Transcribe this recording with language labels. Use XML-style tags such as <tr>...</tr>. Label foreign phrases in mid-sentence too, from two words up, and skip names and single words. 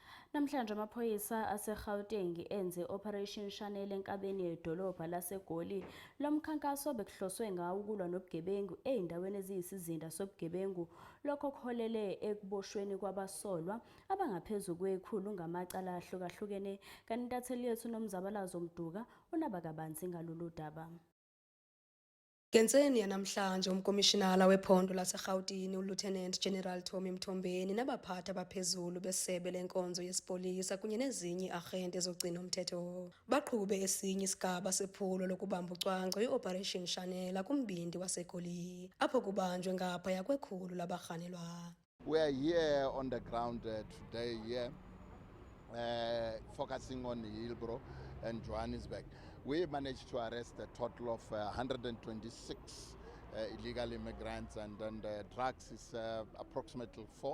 <zu>Namhlanje amaphoyisa aseGauteng enze Operation Shanela enkabeni yedolobha laseGoli. Lo mkhankaso bekuhloswe ngawo ukulwa nobugebengu ezindaweni eziyisizinda sobugebengu, lokho okuholele ekuboshweni kwabasolwa abangaphezu kwekhulu ngamacala ahlukene. Kanti intatheli yethu nomzabalazo Mduka unaba kabanzi ngalolu daba.</zu> <xh>Ngentseni yanamhlanje umkomishinala wephondo laseGauteng uLieutenant General Tommy Mthombeni nabaphathi abaphezulu besebe lenkonzo yesipolisa kunye nezinye iarhente ezogcina umthetho baqhube esinye isigaba sephulo lokubamba ucwangco i-Operation Shanela kumbindi waseGoli apho kubanjwe ngaphaya kwekhulu labarhanelwa.</xh> <en>We are here on the ground today focusing on Hillbrow and Johannesburg. We managed to arrest a total of 126 illegal immigrants, and then the drugs is approximately 4.</en>